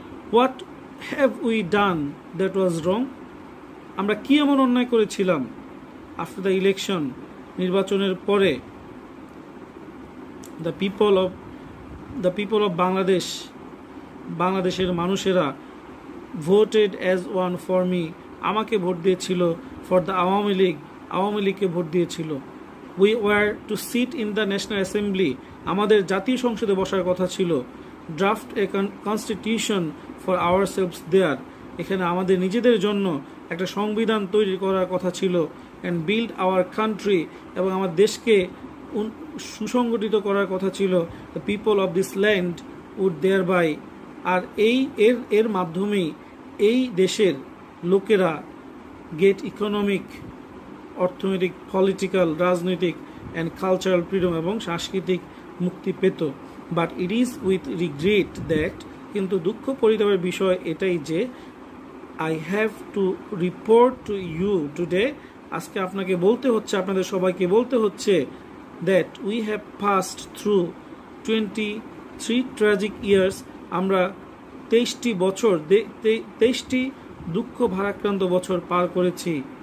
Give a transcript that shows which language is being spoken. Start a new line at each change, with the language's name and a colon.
English: what have we done that was wrong,
Bangla: আমরা কি এমন অন্যায় করেছিলাম,
English: after the election,
Bangla: নির্বাচনের পরে।
English: the people of Bangladesh,
Bangla: বাংলাদেশের মানুষেরা,
English: voted as one for me,
Bangla: আমাকে ভোট দিয়েছিল,
English: for the Awami League,
Bangla: আওয়ামী লীগকে ভোট দিয়েছিল।
English: We were to sit in the National Assembly.
Bangla: আমাদের জাতীয় সংসদে বসার কথা ছিল.
English: Draft a constitution for ourselves there.
Bangla: এখানে আমাদের নিজেদের জন্য একটা সংবিধান তৈরি করার কথা ছিল.
English: And build our country.
Bangla: এবং আমার দেশকে সুসংগঠিত করার কথা ছিল.
English: The people of this land would thereby.
Bangla: আর এর মাধ্যমেই এই দেশের লোকেরা
English: get economic,
Bangla: অর্থনৈতিক,
English: political,
Bangla: রাজনৈতিক
English: and cultural freedom
Bangla: এবং সাংস্কৃতিক মুক্তি পেত.
English: but it is with regret that,
Bangla: কিন্তু দুঃখ পরিতাপের বিষয় এটাই যে
English: I have to report to you today,
Bangla: আজকে আপনাকে বলতে হচ্ছে, আপনাদের সবাইকে বলতে হচ্ছে
English: that we have passed through 23 tragic years,
Bangla: আমরা 23টি বছর, 23টি দুঃখ ভারাক্রান্ত বছর পার করেছি.